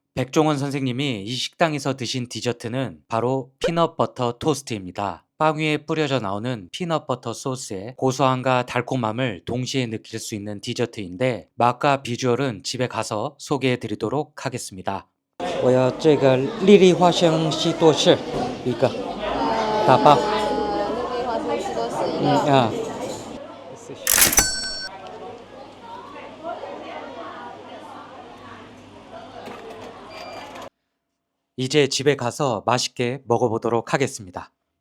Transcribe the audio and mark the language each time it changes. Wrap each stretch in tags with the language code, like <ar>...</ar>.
<ko>백종원 선생님이 이 식당에서 드신 디저트는 바로 피넛버터 토스트입니다. 빵 위에 뿌려져 나오는 피넛버터 소스의 고소함과 달콤함을 동시에 느낄 수 있는 디저트인데 맛과 비주얼은 집에 가서 소개해 드리도록 하겠습니다.</ko> <zh>我要这个粒粒花生西多士一个打包绿花生西多士一个。</zh> <ko>啊 이제 집에 가서 맛있게 먹어보도록 하겠습니다.</ko>